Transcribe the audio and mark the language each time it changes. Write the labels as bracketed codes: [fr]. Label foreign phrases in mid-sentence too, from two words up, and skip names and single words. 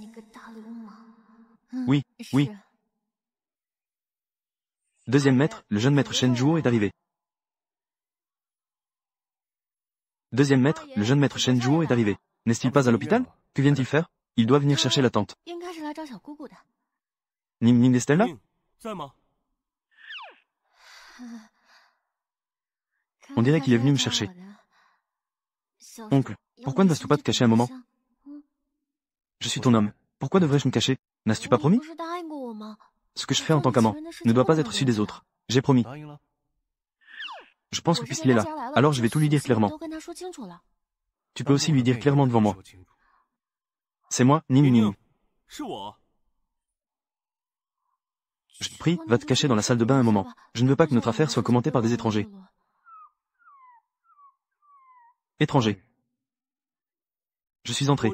[zh] 你个大流氓！ [fr] Oui, oui. [zh] 是 [fr] Deuxième maître, le jeune maître Shen Zhuo est arrivé. Deuxième maître, le jeune maître Shen Zhuo est arrivé. N'est-il pas à l'hôpital? Que vient-il faire? Il doit venir chercher la tante. [zh] 应该是来找小姑姑的。 [fr] Ning Ning est-elle là? [zh] 在吗？ [fr] On dirait qu'il est venu me chercher. Oncle, pourquoi ne vas-tu pas te cacher un moment? Je suis ton homme. Pourquoi devrais-je me cacher? N'as-tu pas promis? [zh] 不是答应过我吗？ [fr] Ce que je fais en tant qu'amant ne doit pas être su des autres. J'ai promis. [zh] 答应了。 [fr] Je pense que puisqu'il est là, alors je vais tout lui dire clairement. [zh] 都跟他说清楚了。 [fr] Tu peux aussi lui dire clairement devant moi. C'est moi, Ning 宁 Ning. [zh] 宁，是我。 [fr] Je te prie, va te cacher dans la salle de bain un moment. Je ne veux pas que notre affaire soit commentée par des étrangers. Étrangers. Je suis entré.